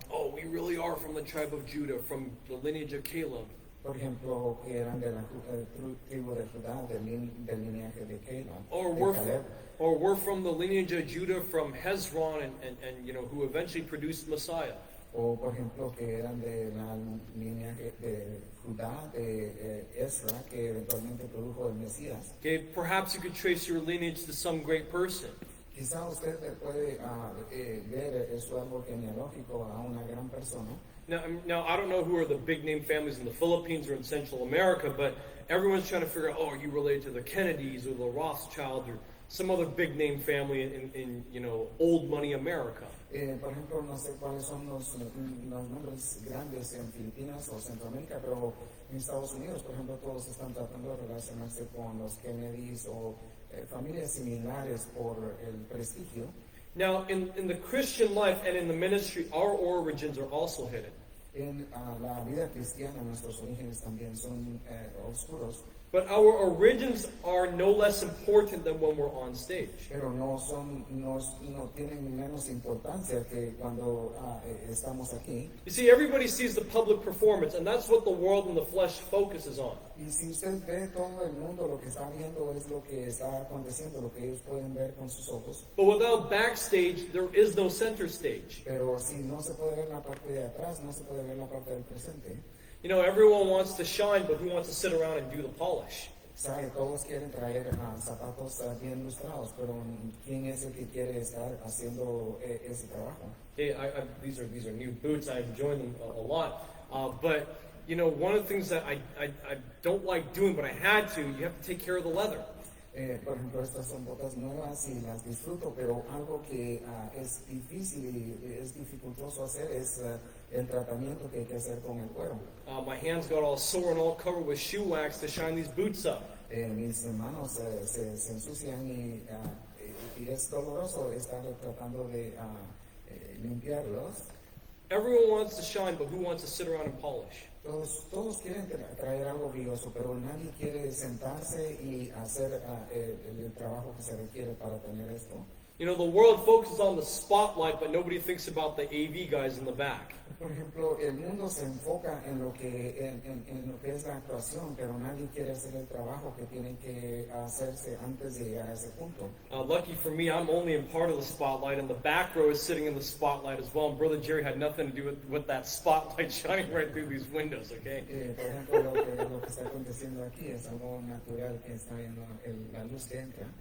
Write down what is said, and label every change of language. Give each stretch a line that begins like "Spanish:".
English: Oh, we really are from the tribe of Judah, from the lineage of Caleb.
Spanish: Por ejemplo, que eran de la tribu de Judá, del linaje de Caleb.
English: Or we're from the lineage of Judah, from Hezron, and you know, who eventually produced Messiah.
Spanish: O por ejemplo que eran de la linaje de Judá, de Ezra, que eventualmente produjo el Mesías.
English: Okay, perhaps you could trace your lineage to some great person.
Spanish: Quizá usted puede ver su árbol genealógico a una gran persona.
English: Now, I don't know who are the big name families in the Philippines or in Central America, but everyone's trying to figure out, oh, are you related to the Kennedys or the Rothschilds or some other big name family in you know, old money America?
Spanish: Por ejemplo, no sé cuáles son los nombres grandes en Filipinas o Centroamérica, pero en Estados Unidos, por ejemplo, todos están tratando de relacionarse con los Kennedys o familias similares por el prestigio.
English: Now, in the Christian life and in the ministry, our origins are also hidden.
Spanish: En la vida cristiana, nuestros orígenes también son oscuros.
English: But our origins are no less important than when we're on stage.
Spanish: Pero no tienen menos importancia que cuando estamos aquí.
English: You see, everybody sees the public performance, and that's what the world and the flesh focuses on.
Spanish: Y si usted ve todo el mundo, lo que está viendo es lo que está aconteciendo, lo que ellos pueden ver con sus ojos.
English: But without backstage, there is no center stage.
Spanish: Pero si no se puede ver la parte de atrás, no se puede ver la parte del presente.
English: You know, everyone wants to shine, but who wants to sit around and do the polish?
Spanish: Sabe, todos quieren traer zapatos bien lustrados, pero ¿quién es el que quiere estar haciendo ese trabajo?
English: Hey, these are new boots. I enjoy them a lot. But you know, one of the things that I don't like doing, but I had to, you have to take care of the leather.
Spanish: Por ejemplo, estas son botas nuevas y las disfruto, pero algo que es difícil y es dificultoso hacer es el tratamiento que hay que hacer con el cuero.
English: My hands got all sore and all covered with shoe wax to shine these boots up.
Spanish: Mis manos se ensucian y es doloroso estar tratando de limpiarlos.
English: Everyone wants to shine, but who wants to sit around and polish?
Spanish: Todos quieren traer algo brilloso, pero nadie quiere sentarse y hacer el trabajo que se requiere para tener esto.
English: You know, the world focuses on the spotlight, but nobody thinks about the AV guys in the back.
Spanish: Por ejemplo, el mundo se enfoca en lo que es la actuación, pero nadie quiere hacer el trabajo que tiene que hacerse antes de llegar a ese punto.
English: Lucky for me, I'm only in part of the spotlight, and the back row is sitting in the spotlight as well. And Brother Jerry had nothing to do with that spotlight shining right through these windows, okay?
Spanish: Por ejemplo, lo que está aconteciendo aquí es algo natural que está viendo la luz que entra.